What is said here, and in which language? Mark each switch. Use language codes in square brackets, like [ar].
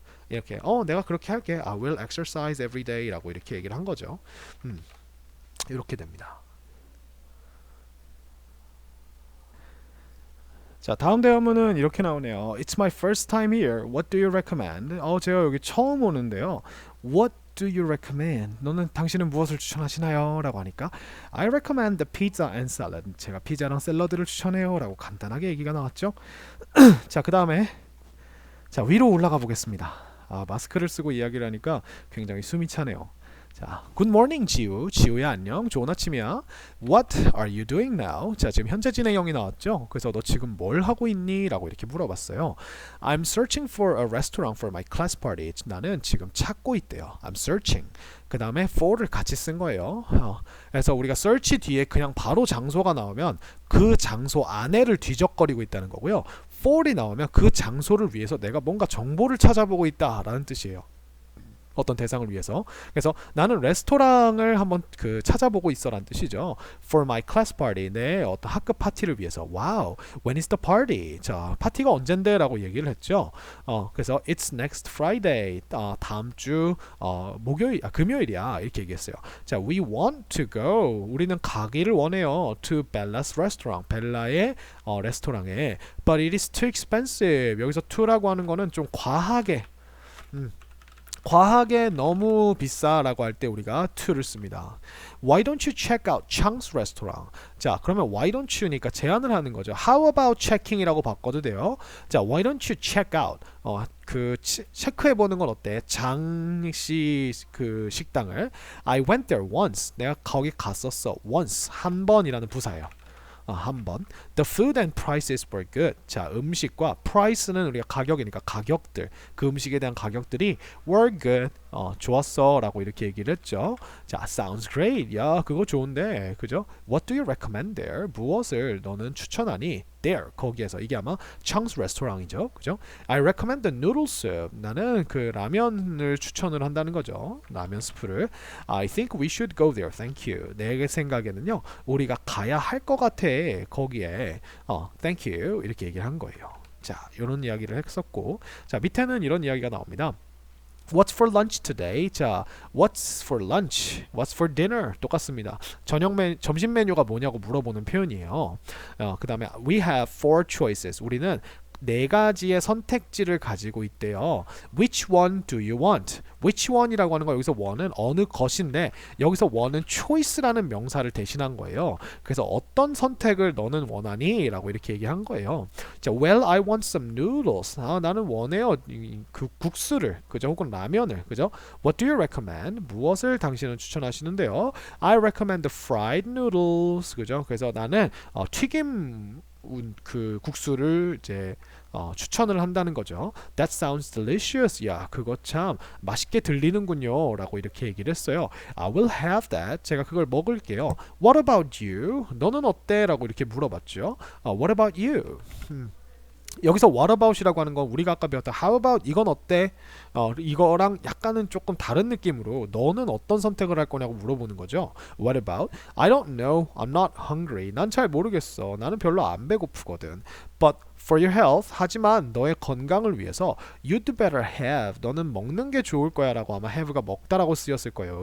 [ko] 이렇게 내가 그렇게 할게. [en] I will exercise every day [ko] 라고 이렇게 얘기를 한 거죠. 이렇게 됩니다. 자, 다음 대화문은 이렇게 나오네요. [en] It's my first time here. What do you recommend? [ko] 제가 여기 처음 오는데요. [en] What do you recommend? [ko] 당신은 무엇을 추천하시나요? 라고 하니까 [en] I recommend the pizza and salad. [ko] 제가 피자랑 샐러드를 추천해요. 라고 간단하게 얘기가 나왔죠. 자, 그 다음에 자, 위로 올라가 보겠습니다. 마스크를 쓰고 이야기를 하니까 굉장히 숨이 차네요. 자, [en] Good morning, [ko] 지우. 지우야 안녕. 좋은 아침이야. [en] What are you doing now? [ko] 자, 지금 현재 진행형이 나왔죠. 그래서 너 지금 뭘 하고 있니? 라고 이렇게 물어봤어요. [en] I'm searching for a restaurant for my class party. [ko] 나는 지금 찾고 있대요. [en] I'm searching. [ko] 그 다음에 for를 같이 쓴 거예요. 그래서 우리가 search 뒤에 그냥 바로 장소가 나오면 그 장소 안에를 뒤적거리고 있다는 거고요. for이 나오면 그 장소를 위해서 내가 뭔가 정보를 찾아보고 있다라는 뜻이에요. 어떤 대상을 위해서. 그래서 나는 레스토랑을 한번 찾아보고 있어라는 뜻이죠. [en] For my class party. [ko] 내 어떤 학급 파티를 위해서. [en] Wow. When is the party? [ko] 자, 파티가 언젠데? 라고 얘기를 했죠. 그래서 [en] It's next Friday. [ko] 다음 주 금요일이야. 이렇게 얘기했어요. 자, [en] We want to go. [ko] 우리는 가기를 원해요. [en] To Bella's restaurant. [ko] 벨라의 레스토랑에. [en] But it is too expensive. [ko] 여기서 to라고 하는 거는 좀 과하게 너무 비싸라고 할 때 우리가 to를 씁니다. [en] Why don't you check out Chang's restaurant? [ko] 자, 그러면 why don't you니까 제안을 하는 거죠. [en] How about checking [ko] 이라고 바꿔도 돼요. 자, [en] why don't you check out? [ko] 체크해 보는 건 어때? 장씨 식당을 [en] I went there once. [ko] 내가 거기 갔었어. once. 한 번이라는 부사예요. 한 번. [en] The food and prices were good. [ko] 자, 음식과 price는 우리가 가격이니까 가격들. 그 음식에 대한 가격들이 were good. 좋았어 라고 이렇게 얘기를 했죠. 자, [en] sounds great. [ko] 야, 그거 좋은데. 그죠? [en] What do you recommend there? [ko] 무엇을 너는 추천하니? There. 거기에서. 이게 아마 Chang's restaurant이죠. 그죠? [en] I recommend the noodle soup. [ko] 나는 그 라면을 추천을 한다는 거죠. 라면 스프를. [en] I think we should go there. Thank you. [ko] 내 생각에는요. 우리가 가야 할 것 같아. 거기에. Thank you. 이렇게 얘기를 한 거예요. 자, 이런 이야기를 했었고. 자, 밑에는 이런 이야기가 나옵니다. [en] What's for lunch today? 자, what's for lunch? What's for dinner? [ko] 똑같습니다. 점심 메뉴가 뭐냐고 물어보는 표현이에요. 그 다음에 [en] we have four choices. [ko] 우리는 네 가지의 선택지를 가지고 있대요. [en] Which one do you want? [ko] Which one이라고 하는 거 여기서 one은 어느 것인데 여기서 one은 choice라는 명사를 대신한 거예요. 그래서 어떤 선택을 너는 원하니? 라고 이렇게 얘기한 거예요. [en] 자, well, I want some noodles. [ko] 나는 원해요. 그 국수를, 그죠? 혹은 라면을, 그죠? [en] What do you recommend? [ko] 무엇을 당신은 추천하시는데요? [en] I recommend the fried noodles. [ko] 그죠? 그래서 나는 튀김 국수를 이제 추천을 한다는 거죠. [en] That sounds delicious. [ko] 야, 그거 참 맛있게 들리는군요. 라고 이렇게 얘기를 했어요. [en] I will have that. [ko] 제가 그걸 먹을게요. [en] What about you? [ko] 너는 어때? 라고 이렇게 물어봤죠. [en] What about you? [ko] 여기서 what about이라고 하는 건 우리가 아까 배웠던 how about 이건 어때? 이거랑 약간은 조금 다른 느낌으로 너는 어떤 선택을 할 거냐고 물어보는 거죠. [en] What about? I don't know. I'm not hungry. [ko] 난 잘 모르겠어. 나는 별로 안 배고프거든. [en] But for your health, [ko] 하지만 너의 건강을 위해서 [en] you'd better have, [ko] 너는 먹는 게 좋을 거야 라고 아마 have가 먹다라고 쓰였을 거예요.